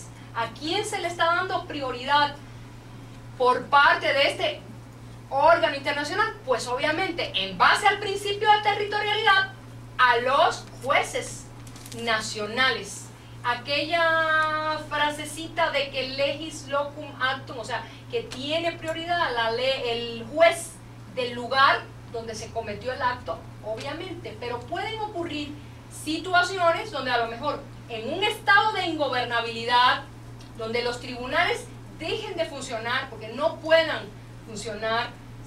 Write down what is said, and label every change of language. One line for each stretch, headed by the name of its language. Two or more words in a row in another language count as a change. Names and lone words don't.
Spanish: ¿A quién se le está dando prioridad por parte de este órgano internacional? Pues obviamente, en base al principio de territorialidad, a los jueces nacionales. Aquella frasecita de que
Latin: legis locum actum,
Spanish: o sea, que tiene prioridad la ley, el juez del lugar donde se cometió el acto, obviamente, pero pueden ocurrir situaciones donde a lo mejor en un estado de ingobernabilidad, donde los tribunales dejen de funcionar porque no puedan funcionar, ¿sí?